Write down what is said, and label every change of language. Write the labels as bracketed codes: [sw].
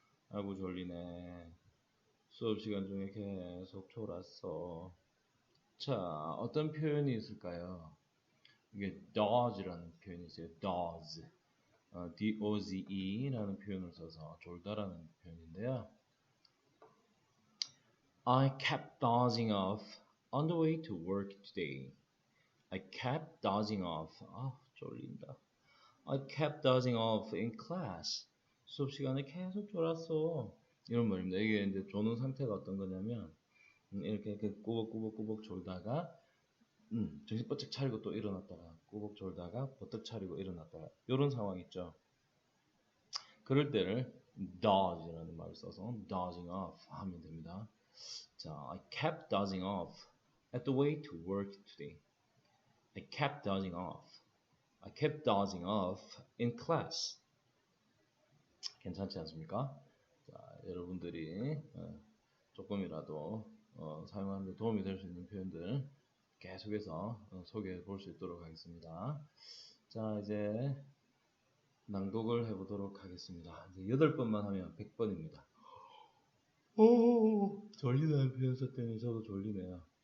[ko] 아이고 졸리네. 수업 시간 중에 계속 졸았어. 자, 어떤 표현이 있을까요? 이게 doze라는 표현이 있어요. [en] doze. [ko] doze라는 표현을 써서 졸다라는 표현인데요. [en] I kept dozing off on the way to work today. I kept dozing off. [ko] 아, 졸린다. [en] I kept dozing off in class. [ko] 수업 시간에 계속 졸았어. 이런 말입니다. 이게 이제 조는 상태가 어떤 거냐면 이렇게 꾸벅꾸벅 졸다가 정신 번쩍 차리고 또 일어났다가 꾸벅 졸다가 버떡 차리고 일어났다가 이런 상황 있죠. 그럴 때를 doze라는 말을 써서 [en] dozing off [ko] 하면 됩니다. [en] 자, I kept dozing off at the way to work today. I kept dozing off. I kept dozing off in class. [ko] 괜찮지 않습니까? 자, 여러분들이 조금이라도 사용하는 데 도움이 될 수 있는 표현들 계속해서 소개해 볼 수 있도록 하겠습니다. 자, 이제 낭독을 해보도록 하겠습니다. 이제 8번만 하면 100번입니다. 오, 졸리다는 표현 썼더니 저도 졸리네요.